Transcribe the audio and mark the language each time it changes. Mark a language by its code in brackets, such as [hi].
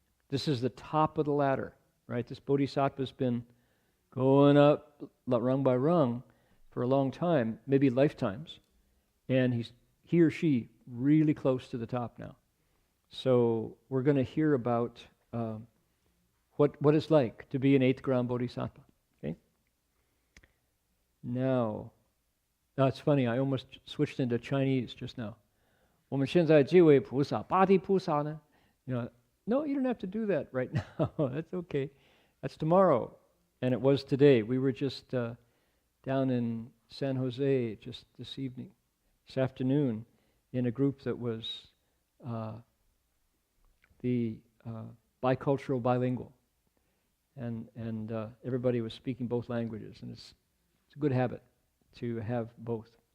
[en] This is the top of the ladder, right? This bodhisattva's been going up rung by rung for a long time, maybe lifetimes, and he or she really close to the top now. So we're going to hear about what it's like to be an 8th ground bodhisattva. Okay. Now, it's funny. I almost switched into Chinese just now. [zh] 我们现在这位菩萨，八地菩萨呢? [en] No, you don't have to do that right now. That's okay. That's tomorrow, and it was today. We were just down in San Jose just this afternoon, in a group that was the bicultural, bilingual, and everybody was speaking both languages, and it's a good habit to have both.